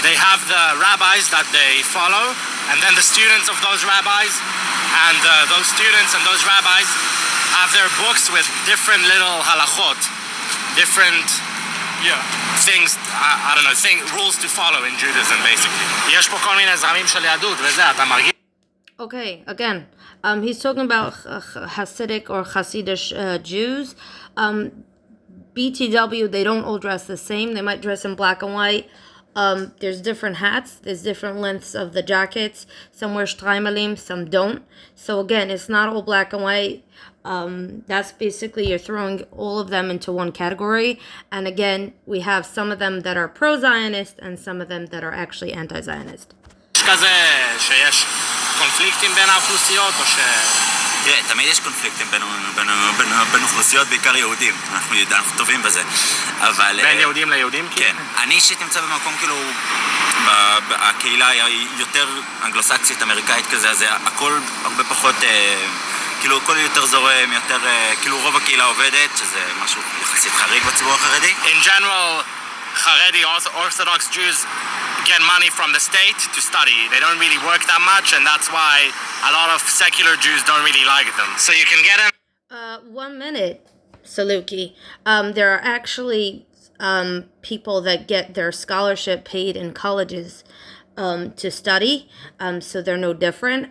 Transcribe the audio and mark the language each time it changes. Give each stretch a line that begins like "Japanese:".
English: They have the rabbis that they follow, and then the students of those rabbis, and those students and those rabbis have their books with different little halachot, different things, I don't know, rules to follow in Judaism, basically.
Hebrew: יש פה כל מיני זרמים של יהדות, וזה, אתה מרגיש?
English: Okay, again, he's talking about Hasidic or Hasidish Jews. BTW, they don't all dress the same. They might dress in black and white. There's different hats. There's different lengths of the jackets. Some wear streimelim, some don't. So again, it's not all black and white. That's basically you're throwing all of them into one category. And again, we have some of them that are pro-Zionist and some of them that are actually anti-Zionist.
Hebrew: יש כזה שיש קונפליקטים בין האוכלוסיות או ש... תראה, תמיד יש קונפליקטים בין אוכלוסיות, בעיקר יהודים. אנחנו טובים בזה. אבל... בין יהודים ליהודים? כן. אני אישית נמצא במקום כאילו... הקהילה היא יותר אנגלוסקסית, אמריקאית כזה, אז הכל הרבה פחות... כאילו הכל יותר זורם, יותר... כאילו רוב הקהילה עובדת, שזה משהו יחסית חריג בציבור החרדי.
English: In general, Haredi orthodox Jews get money from the state to study. They don't really work that much, and that's why a lot of secular Jews don't really like them. So you can get them. 1 minute, Salukie. There are actually people that get their scholarship paid in colleges to study, so they're no different.